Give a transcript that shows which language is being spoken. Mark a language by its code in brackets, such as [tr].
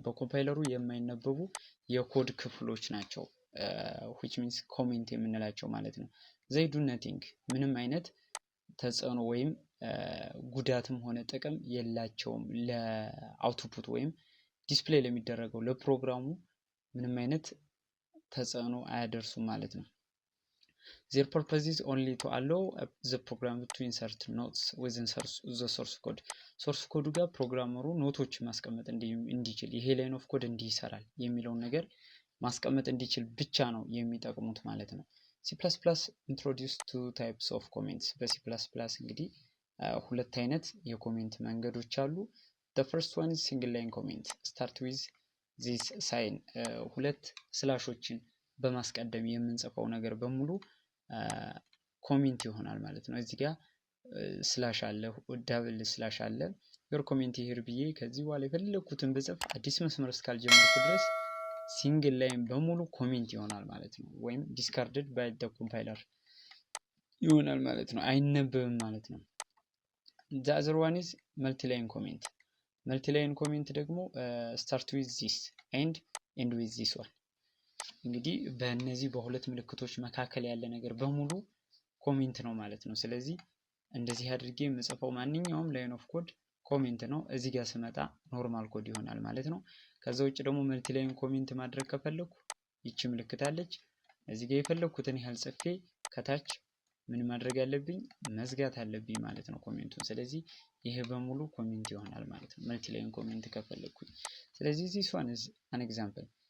[am] በኮምፓይለሩ የማይነበቡ የኮድ ክፍሎች ናቸው which means comment የምንላቸው ማለት ነው። they do nothing ምንም አይነት ተጽዕኖ ወይም ጉዳትም ሆነ ጥቅም የላቸውም ለአውትፑት ወይም ዲስፕሌይ ለሚደረገው ለፕሮግራሙ ምንም አይነት ተጽዕኖ አያደርሱም ማለት ነው። [en] their purpose is only to allow the program to insert notes within the source code. [am] source code ጋር ፕሮግራመሩ ኖቶች ማስቀመጥ እንዲችል ይሄ ላይን ኦፍ ኮድ እንዲህ ይሰራል የሚለውን ነገር ማስቀመጥ እንዲችል ብቻ ነው የሚጠቅሙት ማለት ነው። [en] C++ introduced two types of comments. [am] በC++ እንግዲህ ሁለት አይነት የኮሜንት መንገዶች አሉ። [en] the first one is single line comment. start with this sign. [am] ሁለት ስላሾችን በማስቀደም የምንጽፈው ነገር በሙሉ ኮሜንት ይሆናል ማለት ነው። እዚህ ጋር ስላሽ አለ፣ ዳብል ስላሽ አለ። [en] your comment here [am] ብዬ ከዚህ በኋላ የፈለኩትን ብጽፍ አዲስ መስመር እስካልጀመርኩ ድረስ ሲንግል ላይን በሙሉ ኮሜንት ይሆናል ማለት ነው። ወይም ዲስካርድድ ባይ ዘ ኮምፓይለር ይሆናል ማለት ነው፣ አይነበብም ማለት ነው። [en] the other one is multi line comment. multi line comment [am] ደግሞ [en] start with this and end with this one. [am] እንግዲህ በእነዚህ በሁለት ምልክቶች መካከል ያለ ነገር በሙሉ ኮሜንት ነው ማለት ነው። ስለዚህ እንደዚህ አድርጌ የምጽፈው ማንኛውም ላይን ኦፍ ኮድ ኮሜንት ነው። እዚህ ጋር ስመጣ ኖርማል ኮድ ይሆናል ማለት ነው። ከዛ ውጭ ደግሞ መልቲ ላይን ኮሜንት ማድረግ ከፈለኩ ይቺ ምልክት አለች። እዚህ ጋር የፈለኩትን ያህል ጽፌ ከታች ምን ማድረግ ያለብኝ መዝጋት አለብኝ ማለት ነው ኮሜንቱን። ስለዚህ ይሄ በሙሉ ኮሜንት ይሆናል ማለት ነው መልቲ ላይን ኮሜንት ከፈለኩኝ። ስለዚህ [en] this one is an example.